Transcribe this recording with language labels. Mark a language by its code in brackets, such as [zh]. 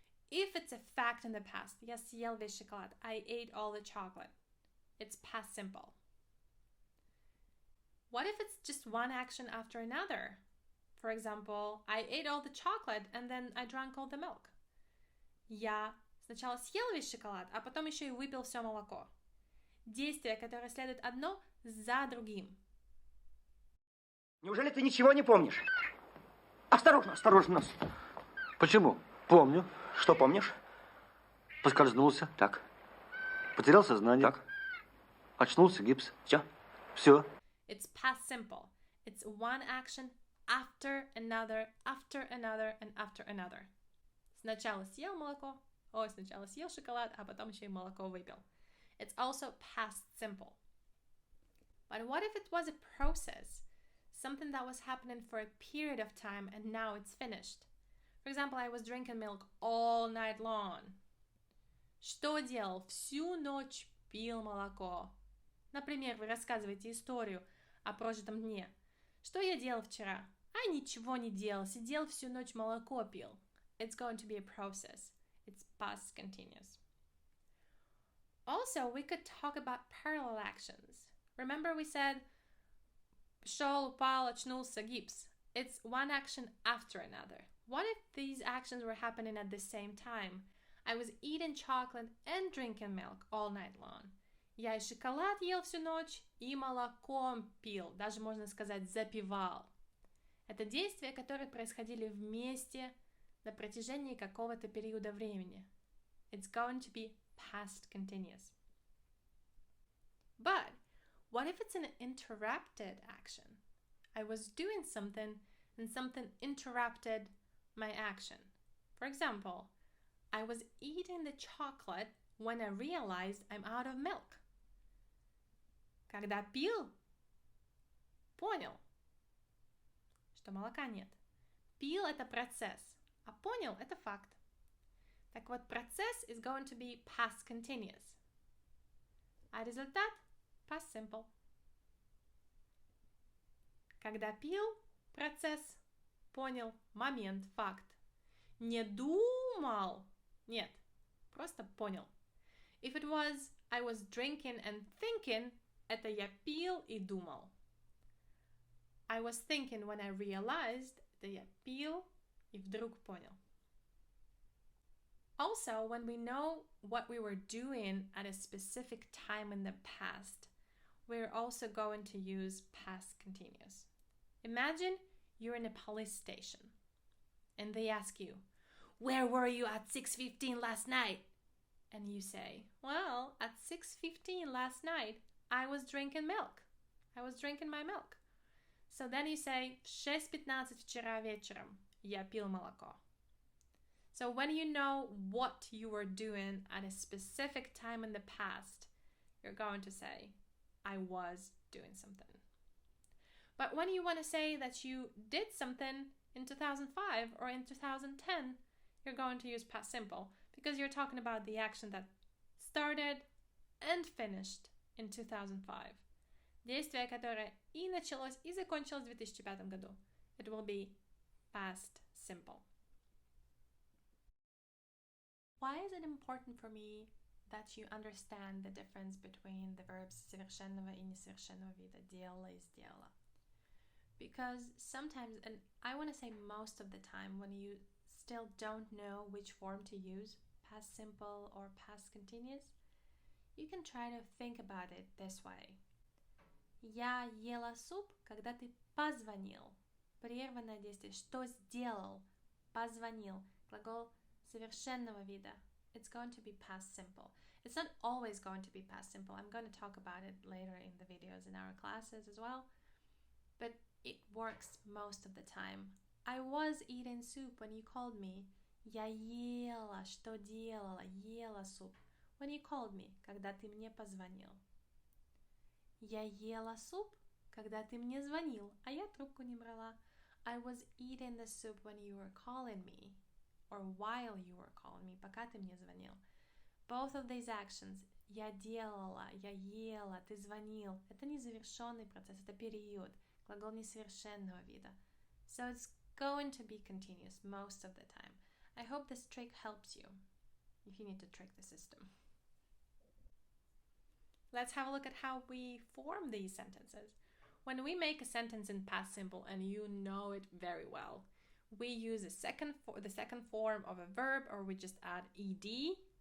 [en] If it's a fact in the past, [ru] я съел весь шоколад. [en] I ate all the chocolate. It's past simple. What if it's just one action after another? For example, I ate all the chocolate and then I drank all the milk. [ru] Я сначала съел весь шоколад, а потом еще и выпил все молоко. Действия, которые следуют одно за другим. Неужели ты ничего не помнишь? Осторожно, осторожно, нос. Почему? Помню. Что помнишь? Поскользнулся. Так. Потерял сознание. Так. Очнулся, гипс. Все. Все. [en] It's past simple. It's one action after another, and after another. [ru] Сначала съел молоко, сначала съел шоколад, а потом еще и молоко выпил. [en] It's also past simple. But what if it was a process? Something that was happening for a period of time and now it's finished. For example, I was drinking milk all night long. [ru] Что делал? Всю ночь пил молоко. Например, вы рассказываете историю о прожитом дне. Что я делал вчера? А ничего не делал, сидел всю ночь, молоко пил. [en] It's going to be a process. It's past continuous. Also, we could talk about parallel actions. Remember we said [ru] шел, упал, очнулся, гипс. [en] It's one action after another. What if these actions were happening at the same time? I was eating chocolate and drinking milk all night long. [ru] Я и шоколад ел всю ночь, и молоком пил, даже можно сказать запивал. Это действия, которые происходили вместе на протяжении какого-то периода времени. [en] It's going to be past continuous. But what if it's an interrupted action? I was doing something and something interrupted my action. For example, I was eating the chocolate when I realized I'm out of milk. [ru] Когда пил, понял, что молока нет. Пил – это процесс, а понял – это факт. Так вот, процесс [en] is going to be past continuous. [ru] А результат [en] – past simple. [ru] Когда пил, процесс, понял, момент, факт. Не думал, нет, просто понял. [en] If it was I was drinking and thinking, [ru] это я пил и думал. [en] I was thinking when I realized, [ru] это я пил и вдруг понял. [en] Also, when we know what we were doing at a specific time in the past, we're also going to use past continuous. Imagine you're in a police station and they ask you, where were you at 6:15 last night? And you say, well, at 6:15 last night, I was drinking milk. I was drinking my milk. So then you say, [ru] в 6:15 вчера вечером я пил молоко. [en] So when you know what you were doing at a specific time in the past, you're going to say, I was doing something. But when you want to say that you did something in 2005 or in 2010, you're going to use past simple because you're talking about the action that started and finished in 2005. [ru] Действие, которое и началось, и закончилось в 2005 году. [en] It will be past simple. Why is it important for me that you understand the difference between the verbs [ru] совершенного и несовершенного вида, делала и сделала? [en] Because sometimes, and I want to say most of the time, when you still don't know which form to use, past simple or past continuous, you can try to think about it this way. [ru] Я ела суп, когда ты позвонил. Прерванное действие. Что сделал? Позвонил. Глагол совершенного вида. [en] It's going to be past simple. It's not always going to be past simple. I'm going to talk about it later in the videos in our classes as well. But it works most of the time. I was eating soup when you called me. [ru] Я ела, что делала, ела суп. [en] When you called me, [ru] когда ты мне позвонил. Я ела суп, когда ты мне звонил, а я трубку не брала. [en] I was eating the soup when you were calling me, or while you were calling me, [ru] пока ты мне звонил. Both of these actions, я делала, я ела, ты звонил, это незавершенный процесс, это период, глагол несовершенного вида. [en] So it's going to be continuous most of the time. I hope this trick helps you if you need to trick the system. Let's have a look at how we form these sentences. When we make a sentence in past simple, and you know it very well, we use the second form of a verb, or we just add ed.